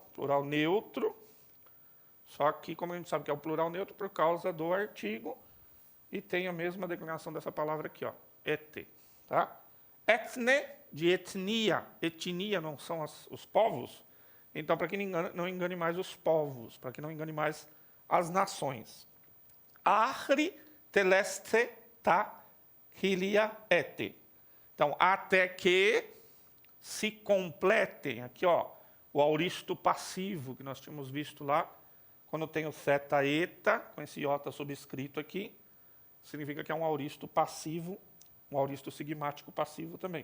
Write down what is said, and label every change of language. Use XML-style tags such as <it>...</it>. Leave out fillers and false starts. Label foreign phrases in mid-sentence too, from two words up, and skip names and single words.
<pt>Plural neutro, só que como a gente sabe que é o plural neutro por causa do artigo, e tem a mesma declinação dessa palavra aqui, ó, ete, tá? Ethne, de etnia, etnia não são os povos, então para que não engane mais os povos, para que não engane mais as nações.</pt> <el>ἄχρι τελεσθῇ τὰ χίλια ἔτη.</el> <pt>Então, até que se completem, aqui ó, o auristo passivo que nós tínhamos visto lá, quando tem o theta eta, com esse iota subscrito aqui, significa que é um auristo passivo, um auristo sigmático passivo também.</pt>